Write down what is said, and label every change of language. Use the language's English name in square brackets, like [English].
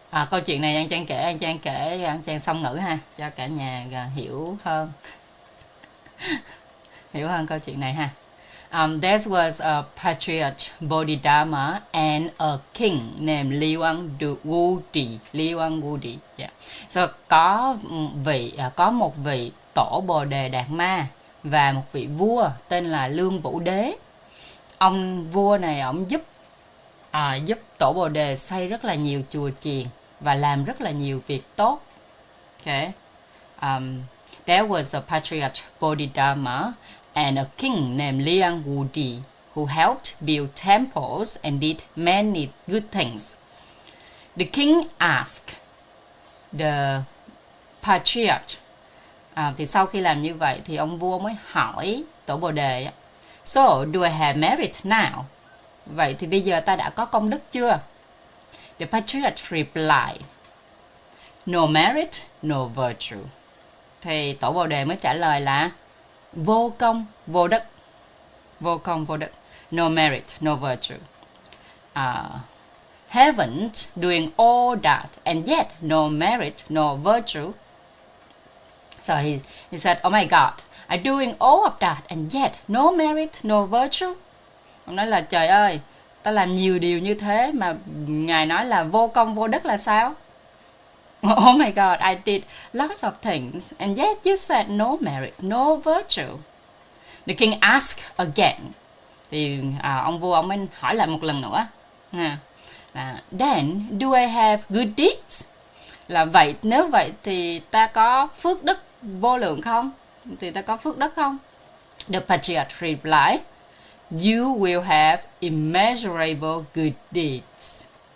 [Vietnamese] Câu chuyện này Trang kể Trang song ngữ ha, cho cả nhà hiểu hơn câu chuyện này ha. [English] There was a patriarch Bodhidharma and a king named Liwang Wudi. Yeah. [Vietnamese] So có một vị tổ Bồ Đề Đạt Ma và một vị vua tên là Lương Vũ Đế. Ông vua này ông giúp tổ Bồ Đề xây rất là nhiều chùa chiền và làm rất là nhiều việc tốt. [English] Okay. There was a patriarch Bodhidharma and a king named Liang Wudi who helped build temples and did many good things. The king asked the patriarch. [Vietnamese] Thì sau khi làm như vậy thì ông vua mới hỏi tổ Bồ Đề, [English] so do I have merit now? [Vietnamese] Vậy thì bây giờ ta đã có công đức chưa? [English] The patriarch replied, no merit, no virtue. [Vietnamese] Thì tổ Bồ Đề mới trả lời là vô công, vô đức. Vô công, vô đức. [English] No merit, no virtue. Haven't doing all that and yet no merit, no virtue. So he said, oh my God, I'm doing all of that and yet no merit, no virtue. [Vietnamese] Ông nói là trời ơi, ta làm nhiều điều như thế mà Ngài nói là vô công vô đức là sao? [English] Oh my God, I did lots of things and yet you said no merit, no virtue. The king asked again. [Vietnamese] Thì ông vua ông mới hỏi lại một lần nữa. [English] Then do I have good deeds? [Vietnamese] Là vậy, nếu vậy thì ta có phước đức vô lượng không? Thì ta có phước đức không? [English] The patriarch replied, you will have immeasurable good deeds.